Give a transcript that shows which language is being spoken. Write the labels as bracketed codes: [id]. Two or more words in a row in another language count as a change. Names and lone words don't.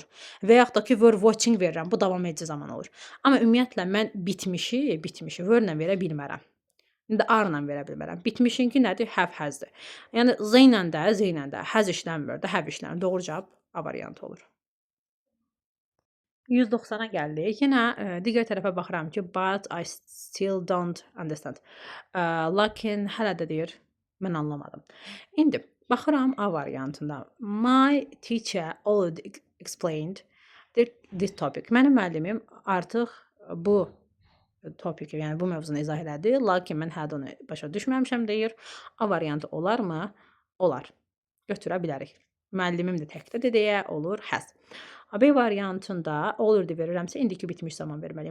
[az] Və yaxud da ki, [en] were watching [az] verirəm, bu davam edici zaman olur. Amma ümumiyyətlə mən bitmişi were ilə verə bilmərəm. İndi R ilə verə bilmərəm. Bitmişinki nədir? [en] Have has- [az] dir. Yəni Z ilə də has işlənmir də, have işlənir. Doğru cavab A variantı olur. 190-a gəldik. Yenə digər tərəfə baxıram ki, [en] but I still don't understand. [az] Lakin hələ də deyir, mən anlamadım. İndi baxıram A variantında. [en] My teacher already explained this topic. [az] Mənim müəllimim artıq bu topiki, yəni bu mövzunu izah elədi. Lakin mən hələ onu başa düşməmişəm deyir. A variantı olarmı? Olar. Götürə bilərik. Müəllimim də təkdə deyə olur has. B variantında already verirəmsə indiki bitmiş zaman verməliyəm.